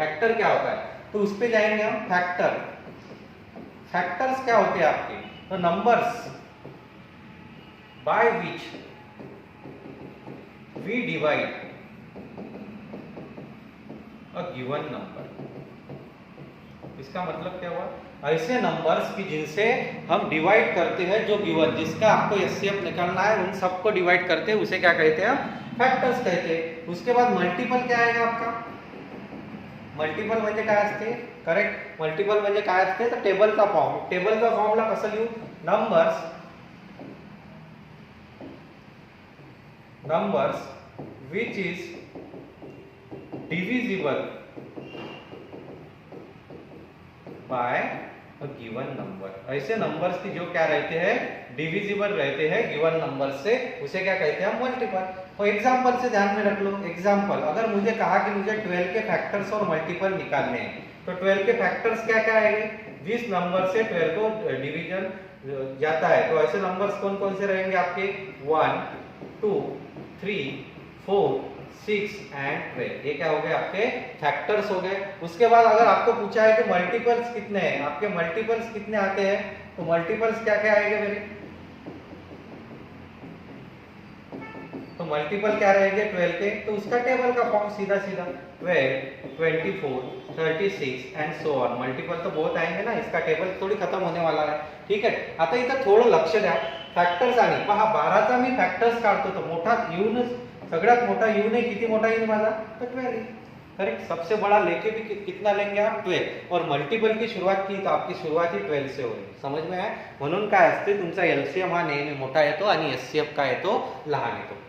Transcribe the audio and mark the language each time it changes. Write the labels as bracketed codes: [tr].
[hi] Factor क्या होता है, तो उस पर जाएंगे हम. फैक्टर्स क्या होते हैं आपके, तो numbers [en] by which we divide a given number. [hi] इसका मतलब क्या हुआ, ऐसे नंबर्स की जिनसे हम डिवाइड करते हैं, जो गिवन, जिसका आपको SCF निकालना है, उन सबको डिवाइड करते हैं, उसे क्या कहते हैं, फैक्टर्स कहते हैं. उसके बाद मल्टीपल क्या आएगा आपका, [mr] मल्टीपल म्हणजे काय असते, करेक्ट, मल्टीपल म्हणजे काय असते, तर टेबलचा फॉर्म. टेबलचा फॉर्मला कसं लिहू, [en] numbers which is divisible by a given number। [hi] ऐसे नंबर्स की जो क्या रहते हैं, डिविजिबल रहते हैं गिवन नंबर से, उसे क्या कहते हैं, मल्टीपल। तो एग्जांपल से ध्यान में रख लो। एग्जांपल, अगर मुझे कहा कि मुझे 12 के फैक्टर्स और मल्टीपल निकालने हैं, तो 12 के फैक्टर्स क्या क्या आएंगे, जिस नंबर से 12 को डिवीजन जाता है, तो ऐसे नंबर्स कौन कौन से रहेंगे आपके, 1 2 3 4 6 एंड 12। ये क्या हो गए आपके फैक्टर्स हो गए। उसके बाद अगर आपको पूछा है कि मल्टीपल्स कितने हैं, आपके मल्टीपल्स कितने आते हैं, तो मल्टीपल्स क्या क्या आएंगे मेरे, तो मल्टीपल क्या रहेंगे 12 के, तो उसका टेबल का फॉर्म सीधा सीधा 12 24 36 एंड सो ऑन। मल्टीपल तो बहुत आएंगे ना, इसका टेबल थोडी खत्म होने वाला [mr] आहे। ठीक आहे, आता इथं थोडं लक्ष द्या, फॅक्टर्स आणि पहा 12चा मी फॅक्टर्स काढतो, तो मोठा येऊनच सगळ्यात मोठा येऊ नये, किती मोठा येईल माझा, तो 12। [hi] करेक्ट, सबसे बड़ा लेके भी कितना लेंगे आप, 12। और मल्टीपल की शुरुआत की तो आपकी शुरुआत ही 12 से [mr] होईल। [hi] समझ में [mr] आहे, म्हणून काय असते तुमचा एलसीएम हा नेहमी मोठा येतो आणि एचसीएफ काय येतो, लहान येतो।